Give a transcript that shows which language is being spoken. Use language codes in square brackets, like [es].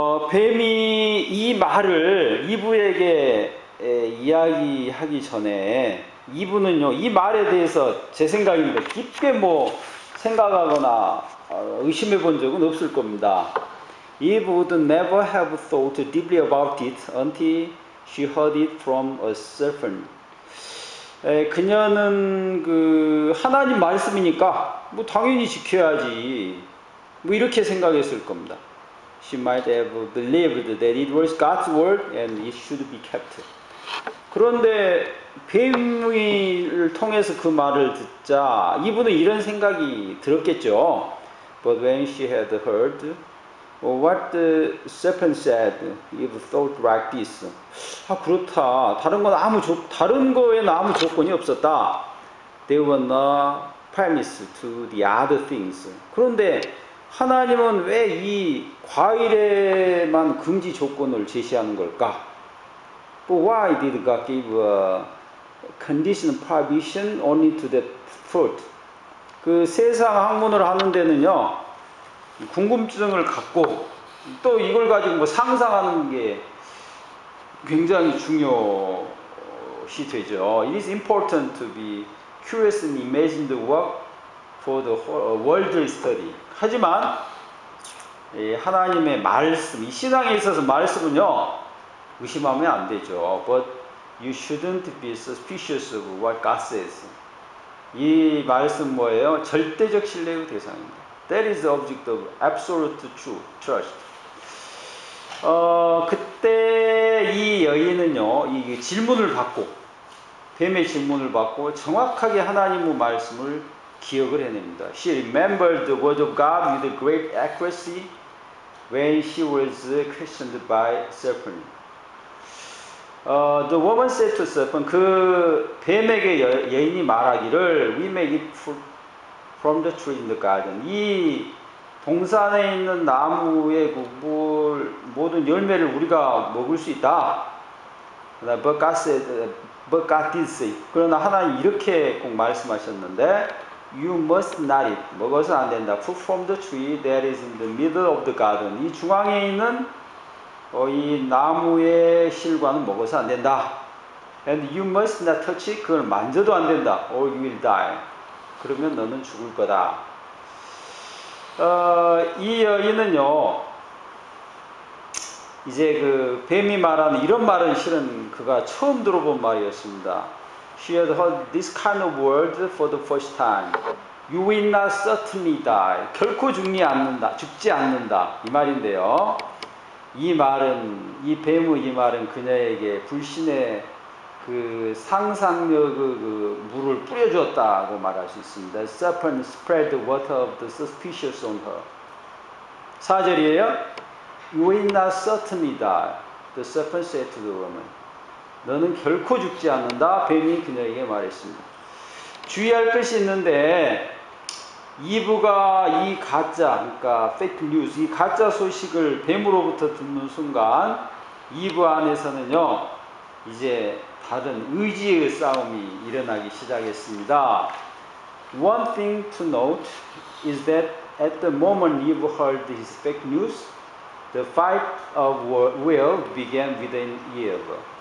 [ko] 뱀이 이 말을 이브에게 이야기하기 전에 이브는요 이 말에 대해서 제 생각입니다. 깊게 뭐 생각하거나 의심해 본 적은 없을 겁니다. [en] Eve would never have thought deeply about it until she heard it from a serpent. [ko] 그녀는 그 하나님 말씀이니까 뭐 당연히 지켜야지 뭐 이렇게 생각했을 겁니다. [en] She might have believed that it was God's word and it should be kept. [ko] 그런데 뱀을 통해서 그 말을 듣자 이분은 이런 생각이 들었겠죠. [en] But when she had heard what the serpent said, Eve thought like this. [ko] 그렇다. 다른 거에는 아무 조건이 없었다. [en] There were no premise to the other things. [ko] 그런데 하나님은 왜 이 과일에만 금지 조건을 제시하는 걸까? [en] But why did God give a conditional prohibition only to that fruit? [ko] 그 세상 학문을 하는 데는요, 궁금증을 갖고 또 이걸 가지고 뭐 상상하는 게 굉장히 중요시 되죠. [en] It is important to be curious and imagine the work for the worldly study. [ko] 하지만 하나님의 말씀, 이 신앙에 있어서 말씀은요 의심하면 안 되죠. [en] But you shouldn't be suspicious of what God says. [ko] 이 말씀 뭐예요? 절대적 신뢰의 대상입니다. [en] That is the object of absolute trust. [ko] 그때 이 여인은요, 이 질문을 받고, 뱀의 질문을 받고 정확하게 하나님의 말씀을 기억을 해냅니다. [en] She remembered the word of God with great accuracy when she was questioned by serpent. The woman said to serpent, [ko] 그 뱀에게 여인이 말하기를, [en] we may eat fruit from the tree in the garden. [ko] 이 동산에 있는 나무의 모든 열매를 우리가 먹을 수 있다. [en] But God did say. [ko] 그러나 하나님 이렇게 꼭 말씀하셨는데, [en] you must not eat. [ko] 먹어서 안 된다. [en] Fruit from the tree that is in the middle of the garden. [ko] 이 중앙에 있는 이 나무의 실과는 먹어서 안 된다. [en] And you must not touch it. [ko] 그걸 만져도 안 된다. [en] Or you will die. [ko] 그러면 너는 죽을 거다. 이 여인은요, 이제 그 뱀이 말하는 이런 말은 실은 그가 처음 들어본 말이었습니다. [en] She had heard this kind of word for the first time. You will not certainly die. [ko] 결코 죽지 않는다. 이 말인데요. 이 말은, 이 뱀의 이 말은 그녀에게 불신의 그 상상력의 그 물을 뿌려주었다고 말할 수 있습니다. [en] The serpent spread the water of the suspicious on her. [ko] 4절이에요. [en] You will not certainly die. The serpent said to the woman. [ko] 너는 결코 죽지 않는다. 뱀이 그녀에게 말했습니다. 주의할 것이 있는데 이브가 이 가짜, 그러니까 페이크 뉴스, 이 가짜 소식을 뱀으로부터 듣는 순간 이브 안에서는요, 이제 다른 의지의 싸움이 일어나기 시작했습니다. [en] One thing to note is that at the moment Eve heard his fake news, the fight of will began within Eve.